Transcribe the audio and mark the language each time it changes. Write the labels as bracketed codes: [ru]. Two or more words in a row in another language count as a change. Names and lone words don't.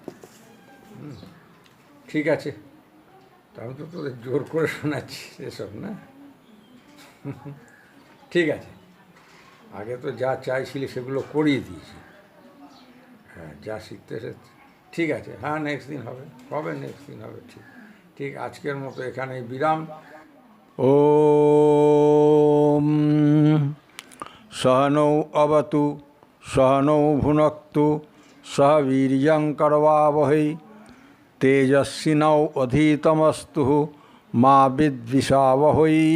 [bn] ঠিক আছে, তাহলে তো তোদের জোর করে শোনাচ্ছি এসব, না? ঠিক আছে, আগে তো যা চাইছিলি সেগুলো করিয়ে দিয়েছি। হ্যাঁ, যা শিখতে এসেছে। ঠিক আছে, হ্যাঁ, নেক্সট দিন হবে, নেক্সট দিন হবে। ঠিক ঠিক আজকের মতো এখানেই বিরাম। [sa] ওম सहनौ अवतु सहनौ भुनक्तु सह वीर्यं करवावहै तेजस्विनौ अधीतमस्तु मा विद्विषावहै।